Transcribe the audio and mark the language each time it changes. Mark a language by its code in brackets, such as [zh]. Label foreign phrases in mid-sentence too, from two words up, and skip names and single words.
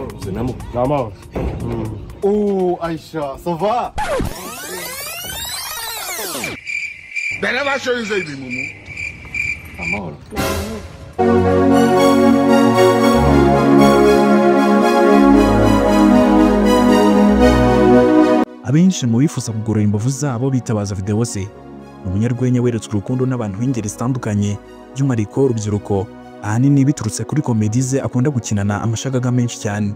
[rw] Namo. Namo. [fr] Oh, Aïcha, ça va? Ben là, va changer des moumou. [rw] Namo. Abenshi mu bifuza kugorora imbavu zabo bitabaza video se umunyarwenya weretswe urukundo n'abantu b'ingeri zitandukanye by'umwihariko urubyiruko ahanini biturutse kuri komedi ze akunda gukinana amashagaga menshi cyane.